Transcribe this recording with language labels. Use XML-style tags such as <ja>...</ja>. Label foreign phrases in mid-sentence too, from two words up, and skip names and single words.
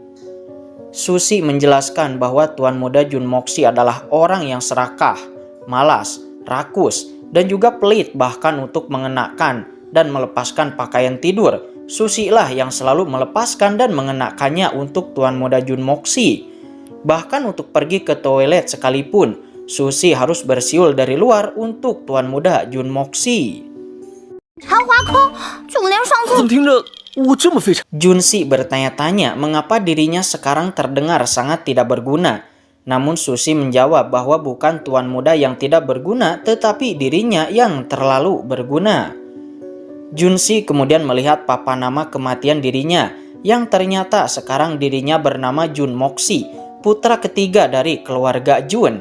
<id>Susi menjelaskan bahwa tuan muda Jun Moxi adalah orang yang serakah, malas, rakus, dan juga pelit bahkan untuk mengenakan dan melepaskan pakaian tidur. Susi lah yang selalu melepaskan dan mengenakannya untuk tuan muda Jun Moxi. Bahkan untuk pergi ke toilet sekalipun, Susi harus bersiul dari luar untuk tuan muda Jun Moxi.</id> <zh>怎么听着我这么非常？</zh> <id>Junsi bertanya-tanya mengapa dirinya sekarang terdengar sangat tidak berguna. Namun Susi menjawab bahwa bukan tuan muda yang tidak berguna, tetapi dirinya yang terlalu berguna. Junsi kemudian melihat papan nama kematian dirinya, yang ternyata sekarang dirinya bernama Jun Moxi, putra ketiga dari keluarga Jun.</id>